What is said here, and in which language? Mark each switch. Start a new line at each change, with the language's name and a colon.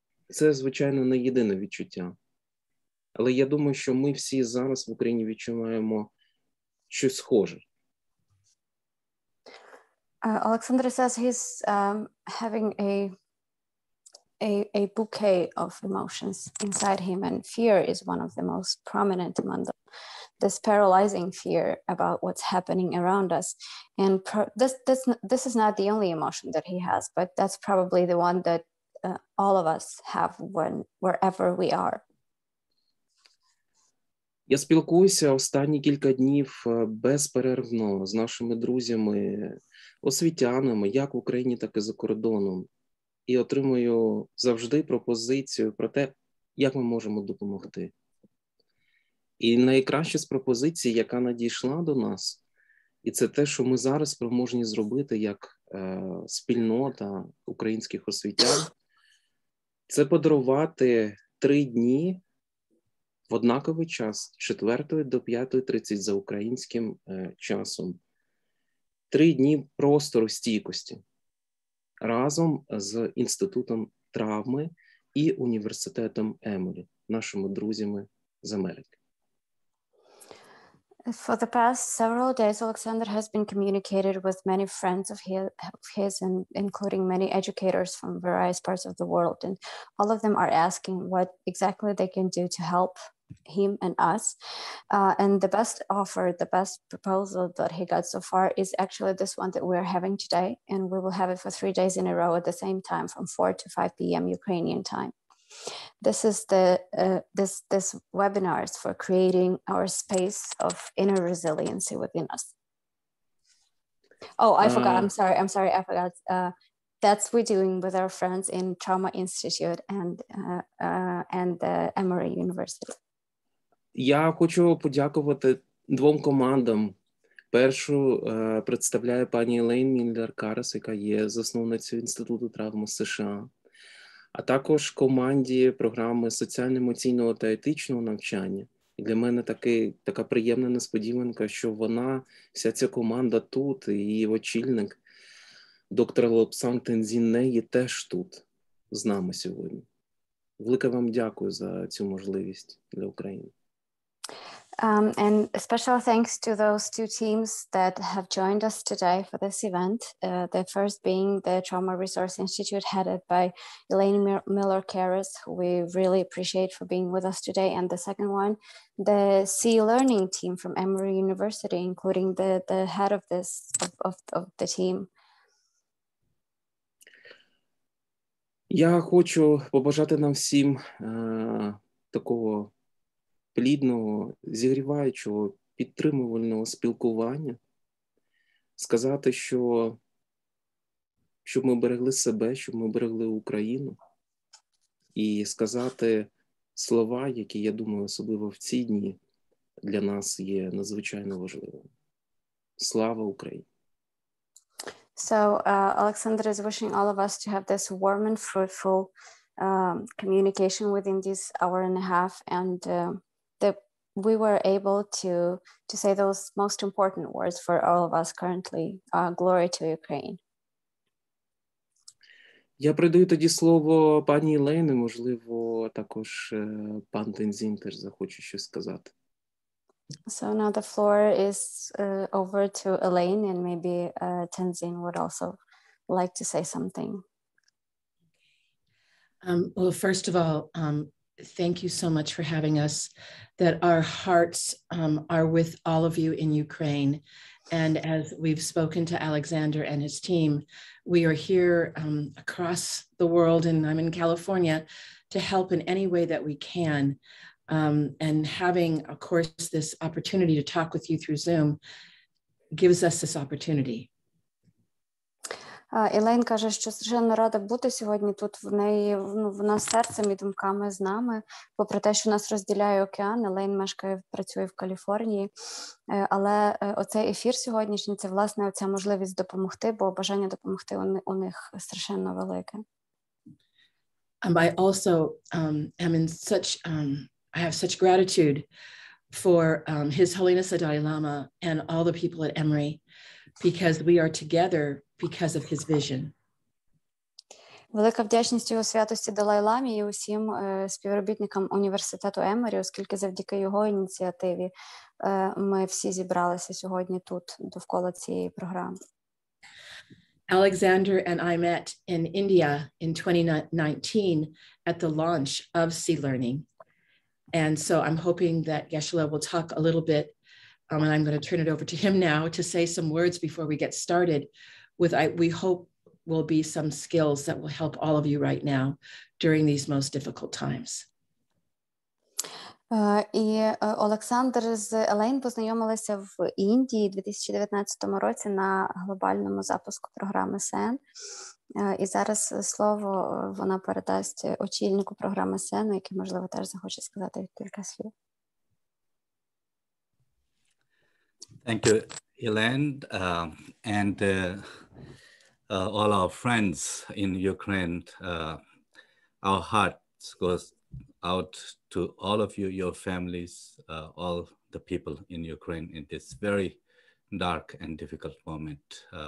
Ukrainian: Це, звичайно, не єдине відчуття. Але я думаю, що ми всі зараз в Україні відчуваємо щось схоже.
English: Alexander says he's having a bouquet of emotions inside him, and fear is one of the most prominent among them. This paralyzing fear about what's happening around us. And this is not the only emotion that he has, but that's probably the one that all of us have wherever we are.
Ukrainian: Я спілкуюся останні кілька днів безперервно з нашими друзями, освітянами, як в Україні, так і за кордоном. І отримую завжди пропозицію про те, як ми можемо допомогти. І найкраще з пропозицій, яка надійшла до нас, і це те, що ми зараз спроможні зробити як спільнота українських освітян, це подарувати 3 дні в однаковий час, з 4 до 5:30 за українським часом. 3 дні простору стійкості разом з Інститутом травми і університетом Еморі, нашими друзями з Америки.
English: For the past several days, Alexander has been communicated with many friends of his and including many educators from various parts of the world. And all of them are asking what exactly they can do to help him and us. And the best offer, the best proposal that he got so far is actually this one that we're having today. And we will have it for 3 days in a row at the same time from 4 to 5 p.m. Ukrainian time. This is this webinars for creating our space of inner resiliency within us. Oh, I forgot. I'm sorry. I forgot. That's we're doing with our friends in Trauma Institute and the Emory University.
Ukrainian: Я хочу подякувати двом командам. Першу представляє пані Елейн Міллер-Карас, яка є засновницею Інституту травми США, а також команді програми соціально-емоційного та етичного навчання. І для мене така приємна несподіванка, що вся ця команда тут, і її очільник, доктор Лобсанг Тензін є теж тут з нами сьогодні. Велике вам дякую за цю можливість для України.
English: And special thanks to those two teams that have joined us today for this event. The first being the Trauma Resource Institute headed by Elaine Miller-Karras, who we really appreciate for being with us today. And the second one, the C Learning team from Emory University, including the head of the team.
Ukrainian: Я хочу побажати нам всім такого плідного, зігріваючого, підтримувального спілкування, сказати, щоб ми берегли себе, щоб ми берегли Україну, і сказати слова, які, я думаю, особливо в ці дні для нас є надзвичайно важливими. Слава Україні!
English: So Alexander is wishing all of us to have this warm and fruitful communication within this hour and a half, and that we were able to say those most important words for all of us currently. Glory to Ukraine.
Ukrainian: Я передаю тоді слово пані Єлені, можливо, також пан Тензін теж захоче щось сказати.
English: So now the floor is over to Elaine, and maybe Tenzin would also like to say something. Well, first of all, thank you so much for having us, that our hearts are with all of you in Ukraine. And as we've spoken to Alexander and his team, we are here across the world, and I'm in California, to help in any way that we can. And having, of course, this opportunity to talk with you through Zoom gives us this opportunity.
Ukrainian: Елейн каже, що страшенно рада бути сьогодні тут. Вона серцем і думками з нами. Попри те, що нас розділяє океан, Елейн працює в Каліфорнії. Але оцей ефір сьогоднішній – це, власне, оця можливість допомогти, бо бажання допомогти у них страшенно велике.
English: I also am in such, I have such gratitude for His Holiness the Dalai Lama and all the people at Emory, because we are together because of his vision.
Ukrainian: Велика вдячність його святості Далай-ламі і усім співробітникам університету Еморі, оскільки завдяки його ініціативі ми всі зібралися сьогодні тут довкола цієї програми.
English: Alexander and I met in India in 2019 at the launch of Sea Learning. And so I'm hoping that Geshe-la will talk a little bit, and I'm going to turn it over to him now to say some words before we get started with, we hope will be some skills that will help all of you right now during these most difficult times.
Ukrainian: І Олександр з Елейн познайомилися в Індії у 2019 році на глобальному запуску програми СЕН. І зараз слово вона передасть очільнику програми СЕН, який, можливо, теж захоче сказати кілька слів.
English: Thank you, Elaine, and all our friends in Ukraine. Our hearts goes out to all of you, your families, all the people in Ukraine in this very dark and difficult moment.